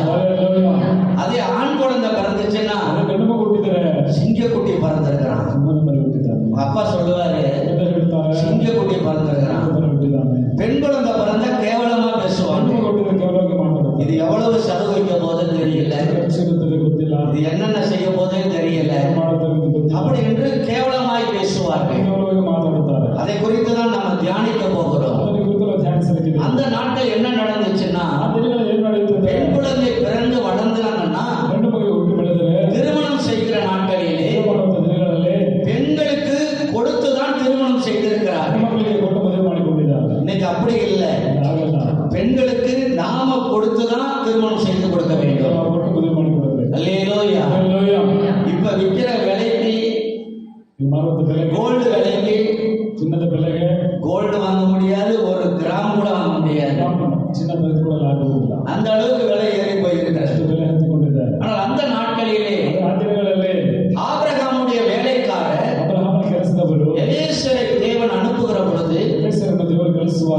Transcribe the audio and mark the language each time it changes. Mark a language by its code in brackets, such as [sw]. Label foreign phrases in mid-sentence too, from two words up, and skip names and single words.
[kn] ಹಲ್ಲೆಲೂಯಾ. [ta] அதே ஆண் குழந்தை பிறந்துச்சுன்னா [kn] ಅದೇ ಗಂಡು ಮಗು ಹುಟ್ಟಿದರೆ [ta] சிங்கக்குட்டி பிறந்திருக்கிறான். [kn] ಸಿಂಹನ ಮರಿ ಹುಟ್ಟಿದ್ದಾನೆ. [ta] உங்க அப்பா சொல்லுவாரு, [kn] ತಂದೆ ಹೇಳ್ತಾರೆ [ta] சிங்கக்குட்டி பிறந்திருக்கிறான். [kn] ಸಿಂಹನ ಮರಿ ಹುಟ್ಟಿದ್ದಾನೆ. [ta] பெண் குழந்தை பிறந்தா கேவலமா [kn] ಗಂಡು [ta] பேசுவாங்க. [kn] ಮಗು ಹುಟ್ಟಿದ್ರೆ ಕೇವಲವಾಗಿ ಮಾತಾಡುತ್ತಾರೆ. [ta] இது எவ்வளவு செலவு வைக்க போதுன்னு தெரியல, [kn] ಖರ್ಚು ಇರುತ್ತದೆ ಗೊತ್ತಿಲ್ಲ, [ta] இது என்னென்ன செய்ய போதுன்னு தெரியல, [kn] ಮಾಡುತ್ತದೆ ಗೊತ್ತಿಲ್ಲ, [ta] அப்படி என்று கேவலமாய் பேசுவார்கள். [kn] ಕೇವಲವಾಗಿ ಮಾತಾಡುತ್ತಾರೆ. [ta] அதை குறித்து தான் நம்ம தியானிக்க போகிறோம். [kn] ಅದನ್ನು ಕುರಿತು ನಾವು ಧ್ಯಾನಿಸಲಿಕ್ಕಿದೆ. [ta] அந்த நாட்கள் என்ன நடந்துச்சுன்னா, [kn] ಆ ದಿನಗಳಲ್ಲಿ ಏನು ನಡೆಯುತ್ತದೆ? [ta] பெண் குழந்தை பிறந்து வளர்ந்தாங்கன்னா [kn] ಗಂಡು ಮಗು ಹುಟ್ಟಿ ಬೆಳೆದರೆ [ta] திருமணம் செய்கிற நாட்களிலே [kn] ಮದುವೆ ಮಾಡುವಂತ ದಿನಗಳಲ್ಲಿ [ta] பெண்களுக்கு கொடுத்துதான் திருமணம் செய்திருக்கிறார். [kn] ಹೆಣ್ಣು ಮಕ್ಕಳಿಗೆ ಕೊಟ್ಟು ಮದುವೆ ಮಾಡಿಕೊಂಡಿದ್ದಾರೆ. [ta] இன்னைக்கு அப்படி இல்லை. [kn] ಆಗಲ್ಲ. [ta] பெண்களுக்கு நாம கொடுத்துதான் திருமணம் செய்து கொடுக்க வேண்டும். [kn] ನಾವು ಕೊಟ್ಟು ಮದುವೆ ಮಾಡಿಕೊಡಬೇಕು. [ta] அல்லேலூயா. [kn] ಹಲ್ಲೆಲೂಯಾ. [ta] இப்ப விக்கிற விலைக்கு, [kn] ನೀವು ಮಾರುವಂತ ಬೆಲೆಗೆ, [ta] கோல்டு விலைக்கு [kn] ಚಿನ್ನದ ಬೆಲೆಗೆ [ta] கோல்டு வாங்க முடியாது, ஒரு கிராம் கூட வாங்க முடியாது. [kn] ಚಿನ್ನ ತೆಗೆದುಕೊಳ್ಳಲಾಗುವುದಿಲ್ಲ. [ta] அந்த அளவுக்கு விலை ஏறி போயிருக்கிறது. [kn] ಅಷ್ಟು ಬೆಲೆ ಹತ್ತಿಕೊಂಡಿದ್ದಾರೆ. [ta] ஆனால் அந்த நாட்களிலே [kn] ಆ ದಿನಗಳಲ್ಲಿ [ta] ஆபிரகாமுடைய வேலைக்காரர் [kn] ಅಬ್ರಹಾಮನ ಕೆಲಸದವರು [ta] எலிಯேசரை தேவன் அனுப்புகிற பொழுது [kn] ಎಲೀಯೇಸರನ್ನು ದೇವರು